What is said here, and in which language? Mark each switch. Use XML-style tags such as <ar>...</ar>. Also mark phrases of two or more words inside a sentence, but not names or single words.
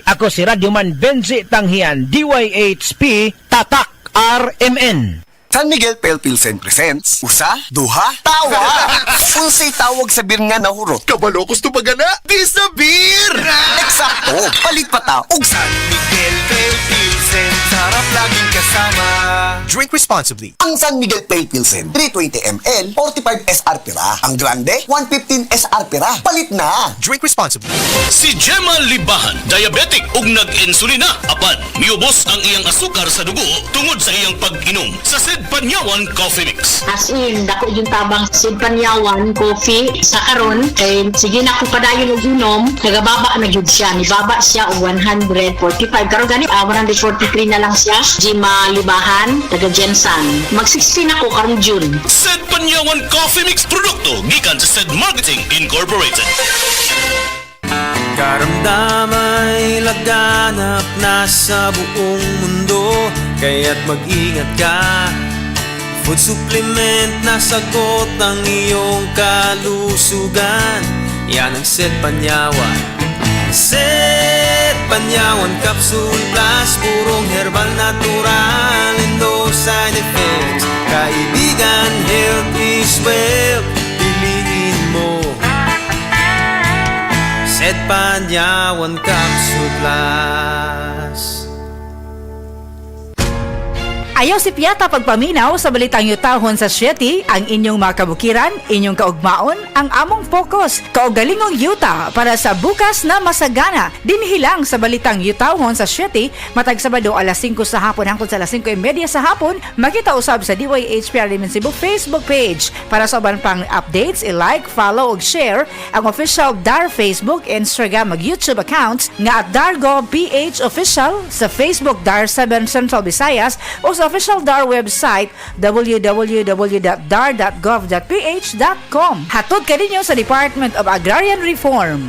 <ceb>Ako si Radyoman Benji Tanghian, DYHP, Tatak RMN.</ceb> <en>San Miguel Pale Pilsen presents Usa, Duha, Tawa.</en> <ceb>Unsay tawag sa beer nga nahurot? Kabalo gusto pagana? Di sa beer! Eksakto! Palit pa ta og San Miguel Pale Pilsen,</ceb> <tl>sarap laging kasama.</tl> <en>Drink responsibly.</en> <ceb>Ang San Miguel Pale Pilsen, 320 ml, 45 SRP ra. Ang Grande, 115 SRP ra. Palit na!</ceb> <en>Drink responsibly.</en> <ceb>Si Gemma Libahan, diabetic ug nag-insulina. Apan, miubos ang iyang asukar sa dugo tungod sa iyang pag-inom sa Sid Panyawan Coffee Mix.</ceb> <en>As in,</en> <ceb>dako yung tabang Sid Panyawan Coffee sa karon kay sige na ko padayon og inom, nagababa na gyud siya, nibaba siya og 145 karon gani 143 na lang siya. Gemma Libahan, taga Jensan. Mag-16 ako karon June. Sid Panyawan Coffee Mix produkto gikan sa Sid Marketing Incorporated.</ceb> <tl>Karamdamay laganap na sa buong mundo, kaya't mag-ingat ka. Food supplement na sagot ang iyong kalusugan. Yan ang Sid Panyawan. Sid Panyawan Capsule Plus, purong herbal</tl> <en>natural and no side effects.</en> <tl>Kaibigan,</tl> <en>health is wealth,</en> <tl>piliin mo Sid Panyawan Capsule Plus.</tl> <ceb>Ayaw si Piata pagpaminaw sa balitang yutahon sa Sieti, ang inyong mga kabukiran, inyong kaugmaon, ang among focus, kaugalingong yuta para sa</ceb> <tl>bukas na masagana.</tl> <ceb>Dinhilang sa balitang yutahon sa Sieti, matag Sabado alas 5 sa hapon hangtod sa alas 5:30 sa hapon, makita usab sa DYHP Alimen Cebu Facebook page. Para sa uban pang updates, i-like, follow ug share ang official DAR Facebook, Instagram ug YouTube accounts nga at DarGovPH Official sa Facebook DAR 7 Central Visayas o sa official DAR website www.dar.gov.ph.com. Hatod kaninyo sa Department of Agrarian Reform.</ceb>